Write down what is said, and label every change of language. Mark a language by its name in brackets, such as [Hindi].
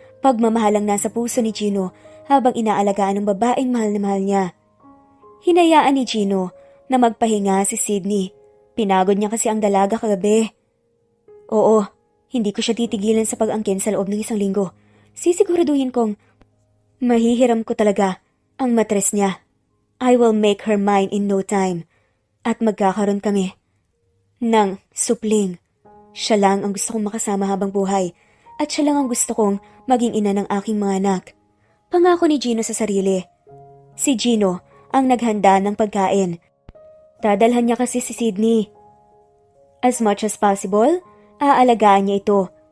[Filipino] Pagmamahalang nasa puso ni Gino habang inaalagaan ng babaeng mahal na mahal niya. Hinayaan ni Gino na magpahinga si Sydney. Pinagod niya kasi ang dalaga kagabi. Oo, hindi ko siya titigilan sa pag-angkin sa loob ng 1 linggo. Sisiguraduhin kong mahihiram ko talaga ang matres niya. [English] I will make her mine in no time. [Filipino] At magkakaroon kami ng supling. Siya lang ang gusto kong makasama habang buhay. At siya lang ang gusto kong maging ina ng aking mga anak. Pangako ni Gino sa sarili. Si Gino ang naghanda ng pagkain. Dadalhan niya kasi si Sydney. [English] As much as possible, [Filipino] aalagaan niya ito.